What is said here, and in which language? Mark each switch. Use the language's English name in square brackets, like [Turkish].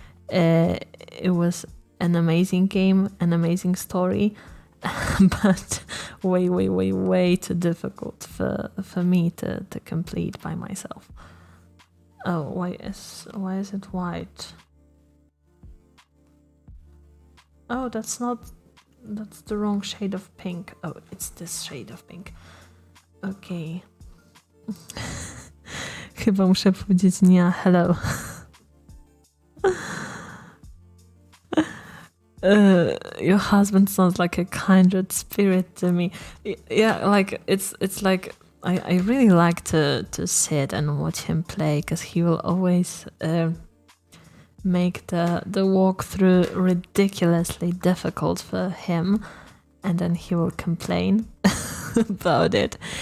[English] It was an amazing game, an amazing story, but way too difficult for me to complete by myself. Oh, why is it white? Oh, that's the wrong shade of pink. Oh, it's this shade of pink. Okay. [Polish] Chyba muszę powiedzieć nie hello. [English] Your husband sounds like a kindred spirit to me. Yeah, like it's like I really like to sit and watch him play, because he will always make the walkthrough ridiculously difficult for him, and then he will complain about it.